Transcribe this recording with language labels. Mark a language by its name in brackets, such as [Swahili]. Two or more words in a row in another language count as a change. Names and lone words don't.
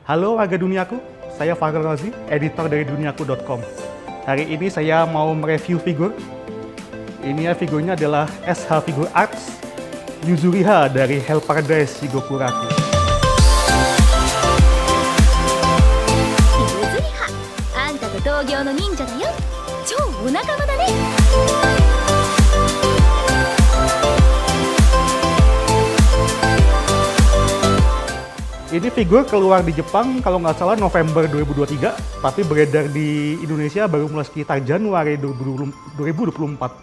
[Indonesian] Halo warga duniaku, saya Farel Razi, editor dari duniaku.com. Hari ini saya mau mereview figur. Ini figurnya adalah SH Figure Arts Yuzuriha dari Hell Paradise Jigokuraku. [Japanese] ゆずりはあんたと同業の忍者だよ。超お仲間だね。 [Indonesian] Ini figur keluar di Jepang kalau nggak salah November 2023, tapi beredar di Indonesia baru mulai sekitar Januari 2024.